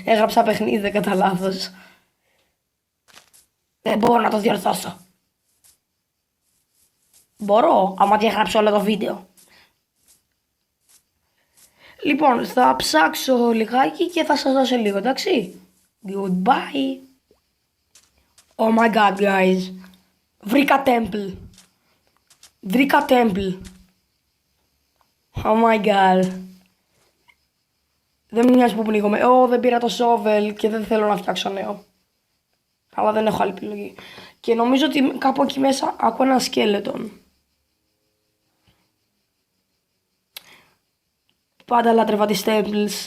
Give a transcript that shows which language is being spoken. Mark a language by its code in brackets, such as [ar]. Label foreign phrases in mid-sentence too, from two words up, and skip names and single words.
[el] Έγραψα παιχνίδι κατά λάθος. Δεν μπορώ να το διορθώσω. Μπορώ, άμα διαγράψω όλο το βίντεο. Λοιπόν, θα ψάξω λιγάκι και θα σας δώσω λίγο, εντάξει. [en] Goodbye. Oh my god, guys. [el] Βρήκα temple. [en] Oh my god. [el] Δεν μου νοιάζει που πνίγομαι. Δεν πήρα το shovel και δεν θέλω να φτιάξω νέο. Αλλά δεν έχω άλλη επιλογή. Και νομίζω ότι κάπου εκεί μέσα ακούω ένα σκέλετον. Πάντα λάτρευα τις temples.